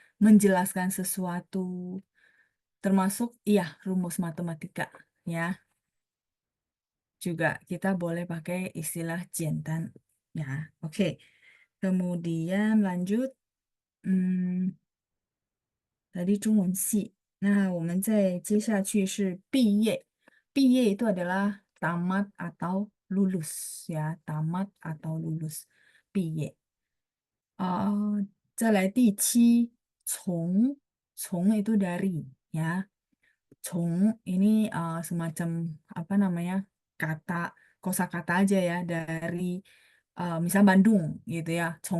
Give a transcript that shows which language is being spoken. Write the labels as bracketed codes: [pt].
[id] Menjelaskan sesuatu, termasuk iya rumus matematika ya. Juga kita boleh pakai istilah jantan. Ya, oke. Kemudian lanjut, hmm, tadi 中文系. [zh] Nah, 我们再接下去是毕业. [id] 毕业 itu adalah tamat atau lulus ya, tamat atau lulus. [zh] 毕业. 再来第七， [id] 从 itu dari ya. 从 ini semacam apa namanya kata kosakata aja ya dari misal Bandung gitu ya.